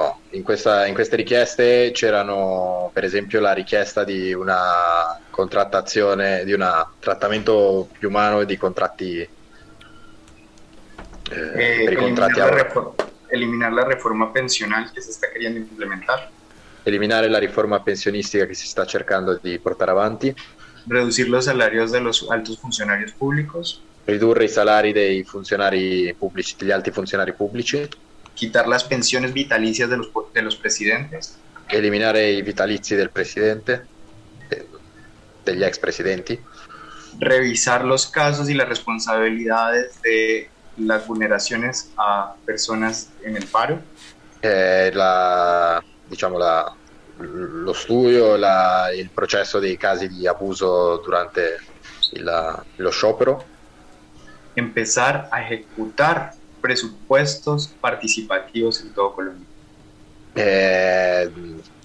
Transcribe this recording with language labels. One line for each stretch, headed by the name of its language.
Italian: In queste richieste c'erano, per esempio, la richiesta di una contrattazione, di un trattamento più umano e di contratti per i contratti.
Spanish: Eliminar la reforma pensional
Italian: che si sta
Spanish: queriendo implementar.
Italian: Eliminare la riforma pensionistica che si sta cercando di portare avanti.
Spanish: Reducir los salarios de los altos funcionarios públicos.
Italian: Ridurre i salari dei funzionari pubblici, degli alti funzionari pubblici.
Spanish: Quitar las pensiones vitalicias de los presidentes.
Italian: Eliminare i vitalizi del presidente, degli ex presidenti.
Spanish: Revisar los casos y las responsabilidades de las vulneraciones a personas en el paro.
Italian: Lo studio, il processo dei casi di abuso durante lo sciopero.
Spanish: Empezar a ejecutar presupuestos participativos en todo Colombia.